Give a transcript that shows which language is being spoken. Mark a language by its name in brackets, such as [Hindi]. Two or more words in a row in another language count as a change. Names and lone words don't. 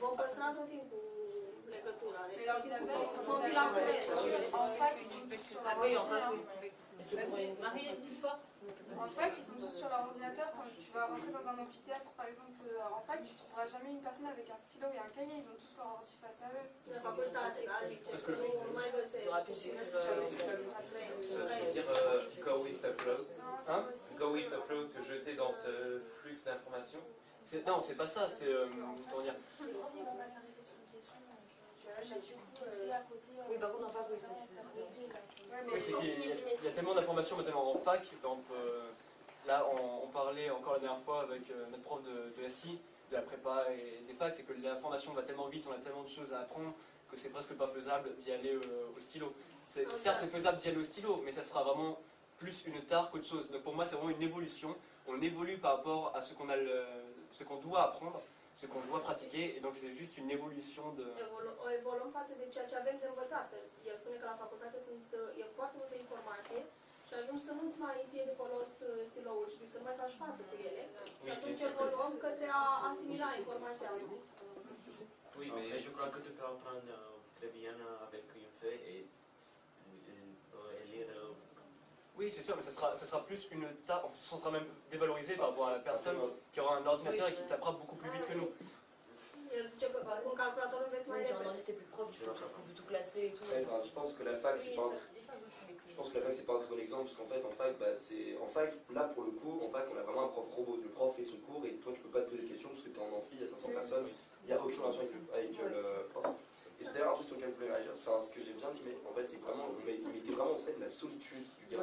[French] En fac, ils sont tous sur leur ordinateur. Tu vas rentrer dans un amphithéâtre, par exemple, en fac, tu ne trouveras jamais une personne avec un stylo et un cahier. Ils ont tous leur ordi face à eux. [English] Go with the flow. Hein? Go with the flow, [French] te jeter dans ce flux d'informations. Non, c'est pas ça. C'est comment dire. Oui, par contre, en fac, oui, il y a tellement d'informations maintenant en fac. Par exemple, là, on parlait encore la dernière fois avec notre prof de SI, de la prépa et des facs, c'est que l'information va tellement vite, on a tellement de choses à apprendre que c'est presque pas faisable d'y aller au stylo. Certes, c'est faisable d'y aller au stylo, mais ça sera vraiment plus une tare qu'autre chose. Donc pour moi, c'est vraiment une évolution. On évolue par rapport à ce qu'on doit apprendre, ce qu'on doit pratiquer, et donc c'est juste une évolution de... [Romanian] Evoluăm față de ceea ce avem de învățat. El spune că la facultate e foarte multă informație și ajungi să nu-ți mai fie de folos stiloul și să nu mai faci față cu ele. Și atunci evoluăm către a asimila informația asta. [French] Oui, mais je crois que tu peux apprendre très bien avec une feuille et lire. Oui, c'est sûr, mais ça sera plus une tare, on sera même dévalorisé par rapport à la personne qui aura un ordinateur et qui tapera beaucoup plus vite que nous. [Romanian] El zice că cu un calculator înveți mai repede. [French] C'est plus propre, tu peux tout classer et tout. Ouais, je pense que la fac, c'est pas un très bon exemple, parce qu'en fait, en fac, là pour le coup, en fac, on a vraiment un prof robot. Le prof fait son cours et toi, tu peux pas te poser de questions parce que tu es en amphi, il y a 500 personnes, il n'y a aucune relation avec le prof. Et c'est d'ailleurs un truc sur lequel je voulais réagir, enfin, ce que j'ai bien dit, mais en fait, c'est vraiment, il mettait vraiment en scène la solitude du gars.